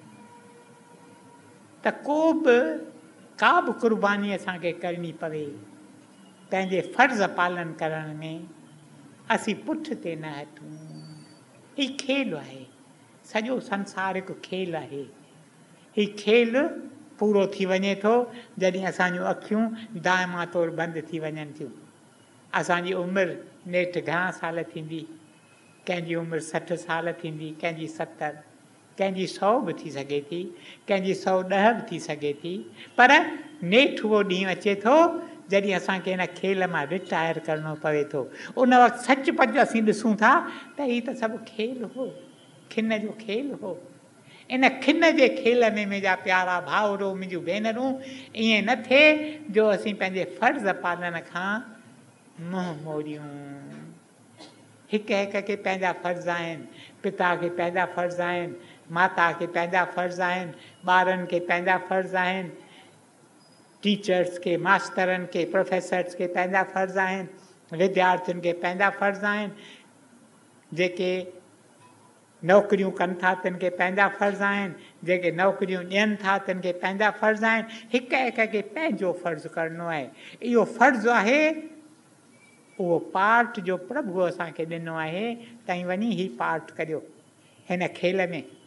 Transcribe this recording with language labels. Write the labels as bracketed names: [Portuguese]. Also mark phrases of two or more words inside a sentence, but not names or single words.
[Sindhi] त का बि क़ुर्बानी असांखे करणी पवे पंहिंजे फ़र्ज़ पालन करण में असीं पुठिते न हटूं हीउ खेल आहे सॼो संसार हिकु खेल आहे हीउ खेल पूरो थी वञे थो जॾहिं असांजूं अखियूं दाइमा तौरु बंदि थी वञनि थियूं असांजी उमिरि नेठि घणा साल थींदी कंहिंजी उमिरि 60 साल थींदी कंहिंजी 70 कंहिंजी 100 बि थी सघे थी कंहिंजी 110 बि थी सघे थी पर नेठि उहो ॾींहुं अचे थो जॾहिं असांखे हिन खेल मां रिटायर करिणो पवे थो उन वक़्तु सचुपचु असीं ॾिसूं था त हीउ त सभु खेल हो खिन जो खेल हो इन खिन जे खेल में मुंहिंजा प्यारा भाउरो मुंहिंजूं भेनरूं ईअं न थिए जो असीं पंहिंजे फ़र्ज़ पालन खां मुंहुं मोड़ियूं हिक हिक खे पंहिंजा फ़र्ज़ आहिनि पिता खे पंहिंजा फ़र्ज़ आहिनि माता खे पंहिंजा फ़र्ज़ आहिनि ॿारनि खे पंहिंजा फ़र्ज़ आहिनि टीचर्स खे मास्तरनि खे प्रोफेसर्स खे पंहिंजा फ़र्ज़ आहिनि विद्यार्थियुनि खे पंहिंजा फ़र्ज़ आहिनि जेके नौकरियूं कनि था तिन खे पंहिंजा फ़र्ज़ आहिनि जेके नौकरियूं ॾियनि था तिन खे पंहिंजा फ़र्ज़ आहिनि हिक हिक खे पंहिंजो फ़र्ज़ु करिणो आहे इहो फ़र्ज़ु आहे उहो पार्ट जो प्रभु असांखे ॾिनो आहे तव्हीं वञी ही पार्ट करियो हिन खेल में